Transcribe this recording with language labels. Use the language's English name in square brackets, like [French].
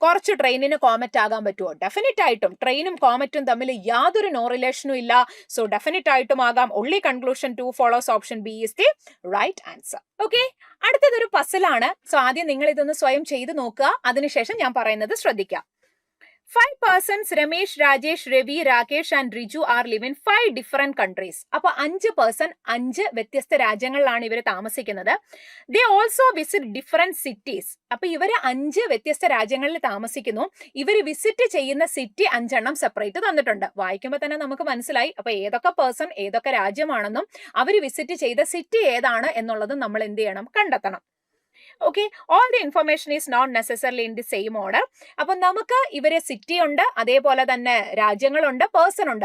[Malayalam] കുറച്ച് ട്രെയിനിന് കോമറ്റ് ആകാൻ പറ്റുമോ? ഡെഫിനറ്റ് ആയിട്ടും. ട്രെയിനും കോമറ്റും തമ്മിൽ യാതൊരു നോ റിലേഷനും ഇല്ല. സോ ഡെഫിനറ്റ് ആയിട്ടും ആകാം. [English] Only conclusion 2 follows option B is the right answer. [Malayalam] Okay, അടുത്തതൊരു പസിലാണ്. സോ ആദ്യം നിങ്ങൾ ഇതൊന്ന് സ്വയം ചെയ്ത് നോക്കുക. അതിനുശേഷം ഞാൻ പറയുന്നത് ശ്രദ്ധിക്കാം. [English] 5 persons, Ramesh, Rajesh, Ravi, Rakesh and Riju are live in 5 different countries. [Malayalam] അപ്പൊ 5 പേഴ്സൺ 5 വ്യത്യസ്ത രാജ്യങ്ങളിലാണ് ഇവർ താമസിക്കുന്നത്. [English] They also visit different cities. [Malayalam] അപ്പൊ ഇവര് 5 വ്യത്യസ്ത രാജ്യങ്ങളിൽ താമസിക്കുന്നു. ഇവർ വിസിറ്റ് ചെയ്യുന്ന സിറ്റി 5 എണ്ണം സെപ്പറേറ്റ് തന്നിട്ടുണ്ട്. വായിക്കുമ്പോൾ തന്നെ നമുക്ക് മനസ്സിലായി. അപ്പൊ ഏതൊക്കെ പേഴ്സൺ ഏതൊക്കെ രാജ്യമാണെന്നും അവർ വിസിറ്റ് ചെയ്ത സിറ്റി ഏതാണ് എന്നുള്ളതും നമ്മൾ എന്ത് ചെയ്യണം? കണ്ടെത്തണം. Okay, [English] All the information is not necessarily in the same order. [Malayalam] അപ്പൊ നമുക്ക് ഇവരെ സിറ്റി ഉണ്ട്, അതേപോലെ തന്നെ രാജ്യങ്ങളുണ്ട്, പേഴ്സൺ ഉണ്ട്.